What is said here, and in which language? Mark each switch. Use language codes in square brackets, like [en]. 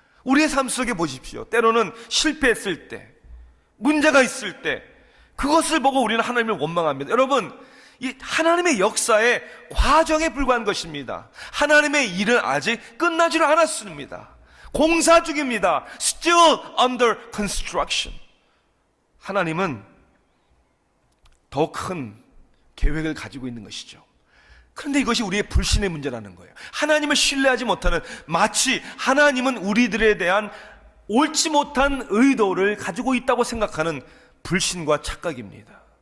[ko] 우리의 삶 속에 보십시오. 때로는 실패했을 때, 문제가 있을 때 그것을 보고 우리는 하나님을 원망합니다. 여러분, 이 하나님의 역사의 과정에 불과한 것입니다. 하나님의 일은 아직 끝나지를 않았습니다. 공사 중입니다. [en] Still under construction. [ko] 하나님은 더 큰 계획을 가지고 있는 것이죠. 그런데 이것이 우리의 불신의 문제라는 거예요. 하나님을 신뢰하지 못하는, 마치 하나님은 우리들에 대한 옳지 못한 의도를 가지고 있다고 생각하는 불신과 착각입니다.